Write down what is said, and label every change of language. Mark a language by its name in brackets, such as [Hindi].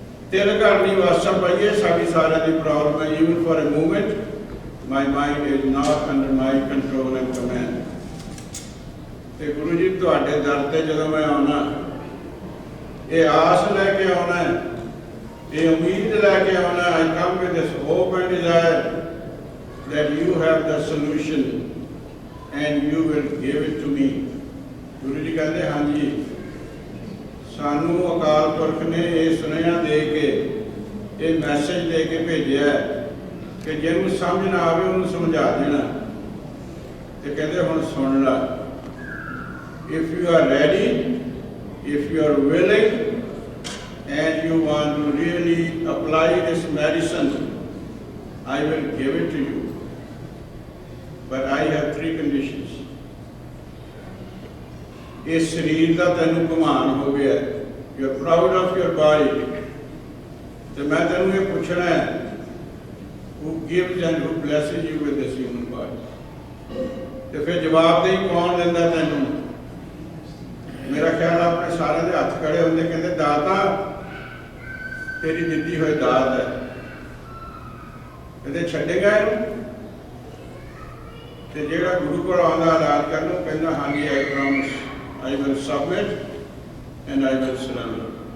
[Punjabi] ਤਿਲ ਘਰ ਦੀ ਵਾਸਾ ਪਾਈਏ, ਸਾਡੀ ਸਾਰਿਆਂ ਦੀ ਪ੍ਰੋਬਲਮ ਹੈ। [English] Even for a moment my mind is not under my control and command. [Punjabi] ਤੇ ਗੁਰੂ ਜੀ ਤੁਹਾਡੇ ਦਰ ਤੇ ਜਦੋਂ ਮੈਂ ਆਉਣਾ, ਇਹ ਆਸ ਲੈ ਕੇ ਆਉਣਾ ਹੈ, ਇਹ ਉਮੀਦ ਲੈ ਕੇ ਆਉਣਾ। [English] I come with this hope and desire that you have the solution and you will give it to me। [Punjabi] Guru ji ਕਹਿੰਦੇ ਹਾਂਜੀ, ਸਾਨੂੰ ਅਕਾਲ ਪੁਰਖ ਨੇ ਇਹ ਸੁਨੇਹਾ ਦੇ ਕੇ, ਇਹ ਮੈਸੇਜ ਦੇ ਕੇ ਭੇਜਿਆ ਕਿ ਜਿਹਨੂੰ ਸਮਝ ਨਾ ਆਵੇ ਉਹਨੂੰ ਸਮਝਾ ਦੇਣਾ। ਤੇ ਕਹਿੰਦੇ ਹੁਣ ਸੁਣ ਲਾ। [English] If you are ready, if you are willing and you want to really apply this medicine, I will give it to you, but I have 3 conditions। [Punjabi] ਇਸ ਸਰੀਰ ਦਾ ਤੈਨੂੰ ਗੁਮਾਨ ਹੋ ਗਿਆ, [English] you are proud of your body, [Punjabi] ਤੇ ਮੈਂ ਤੈਨੂੰ ਇਹ ਪੁੱਛਣਾ ਹੈ, [English] who gives and who blesses you with this human body? [Punjabi] ਤੇ ਫਿਰ ਜਵਾਬ ਦੇਈ ਕੌਣ ਦਿੰਦਾ ਤੈਨੂੰ? ਮੇਰਾ ਖਿਆਲ ਆਪਣੇ ਸਾਰਿਆਂ ਦੇ ਹੱਥ ਖੜੇ ਹੁੰਦੇ, ਕਹਿੰਦੇ ਦਾਤਾ ਤੇਰੀ ਦਿੱਤੀ ਹੋਈ ਦਾਤ ਹੈ। ਕਹਿੰਦੇ ਛੱਡੇਗਾ ਇਹਨੂੰ? ਤੇ ਜਿਹੜਾ ਗੁਰੂ ਕੋਲ ਆਉਂਦਾ ਇਲਾਜ ਕਰਨ ਨੂੰ, ਕਹਿੰਦਾ ਹਾਂਜੀ [English] I promise, I will submit and I will surrender.